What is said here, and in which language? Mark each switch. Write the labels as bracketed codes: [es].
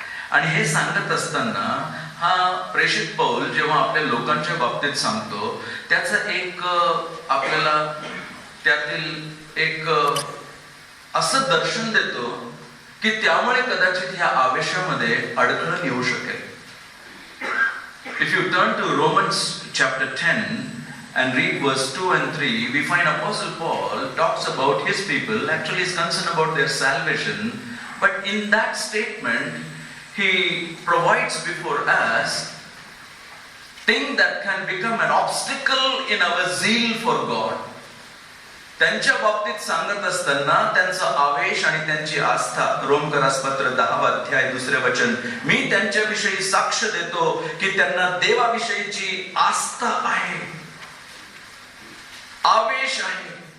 [mr] आणि हे सांगत असताना हा प्रेषित पौल जेव्हा आपल्या लोकांच्या बाबतीत सांगतो, त्याचा एक आपल्याला त्यातील एक असं दर्शन देतो की त्यामुळे कदाचित ह्या आवेशामध्ये अडथळा येऊ शकेल. [en] If you turn to Romans chapter 10 and read verse 2 and 3, we find Apostle Paul talks about his people, actually is concerned about their salvation, but in that statement he provides before us things that can become an obstacle in our zeal for God. [mr] त्यांच्या बाबतीत सांगत असताना त्यांचा आवेश आणि त्यांची आस्था, रोमकरास पत्र 10 अध्याय 2 वचन, मी त्यांच्याविषयी साक्ष देतो की त्यांना देवाविषयीची आस्था आहे, आवेश आहे.